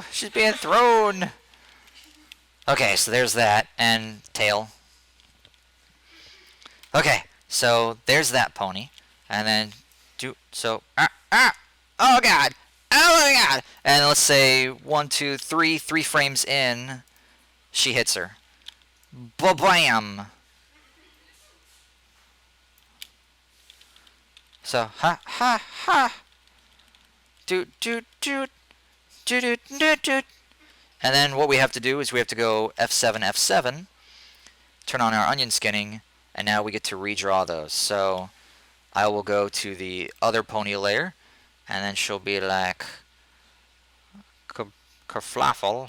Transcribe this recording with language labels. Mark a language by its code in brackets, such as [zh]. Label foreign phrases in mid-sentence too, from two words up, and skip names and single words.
[en] She's being thrown! Okay, so there's that. And tail. Okay, so there's that pony. And then, oh god! Oh my god! And let's say 1, 2, 3 frames in, she hits her. Ba-bam! So, ha, ha, ha! Doot, doot, doot. Doot, doot, doot, doot. And then what we have to do is we have to go F7, F7, turn on our onion skinning, and now we get to redraw those. So, I will go to the other pony layer, and then she'll be like, kerflaffle.